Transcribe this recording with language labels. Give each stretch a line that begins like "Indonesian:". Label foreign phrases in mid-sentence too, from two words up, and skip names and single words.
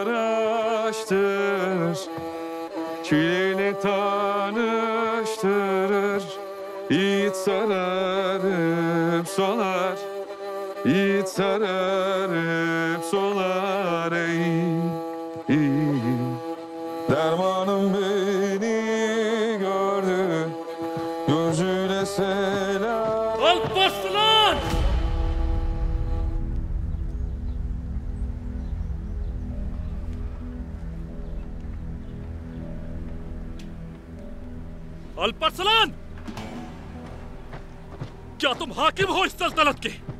Turkish: aştırır, çileyle tanıştırır, yiğit sararıp solar, yiğit sararıp solar ey, dermanım beni gördü, gözüne selam.
Hindi: अल्परसलान! अल्परसलान! क्या तुम हाकिम हो इस सल्तनत के?